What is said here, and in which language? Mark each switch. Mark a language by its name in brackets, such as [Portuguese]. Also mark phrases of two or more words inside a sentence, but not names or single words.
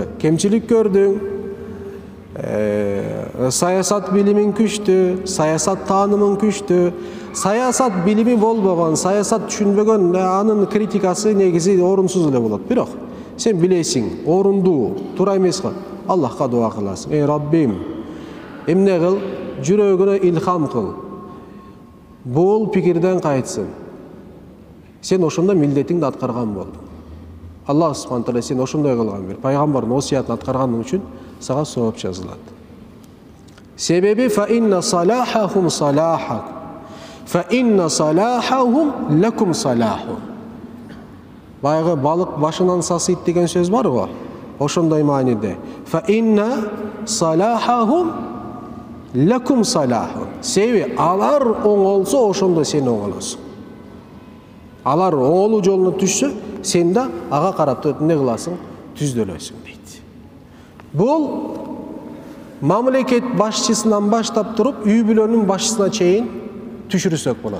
[Kyrgyz] Кемчилик көрдүң, саясат билимин күчтүү, саясат таанымын күчтүү, саясат билими болбогон, саясат түшүнбөгөн, анын критикасы негизи орунсуз эле болот. Бирок сен билесиң, орундуу, туура эмески? Аллахка дуа кыласың. Эй Раббим, эмне кыл? Жүрөгүнө илхам кыл. Бул пикирден кайтсын. Сен ошондо милдетиңди аткарган болдуң. [Arabic] الله سبحانه تعالى [Kyrgyz] сен ошондой кылган бир. Пайгамбардын осуятын аткарганың үчүн сага сооп жазылат. [Arabic] Себеби فإن صلاحهم صلاحك. فإن صلاحهم لكم صلاح. [Kyrgyz] Байгы балык башынан сасыйт деген сөз бар го. Ошондой мааниде. [Arabic] فإن صلاحهم لكم صلاح. [Kyrgyz] Себеби алар оңолсо ошондо сен оңолосуң. Алар оңолуу жолуна түшсө, сен да ага карап эмне кыласың? Түздөлөсүң дейт. Бул мамлекет башчысынан баштап туруп, үй бүлөнүн башчысына чейин түшүрсөк болот.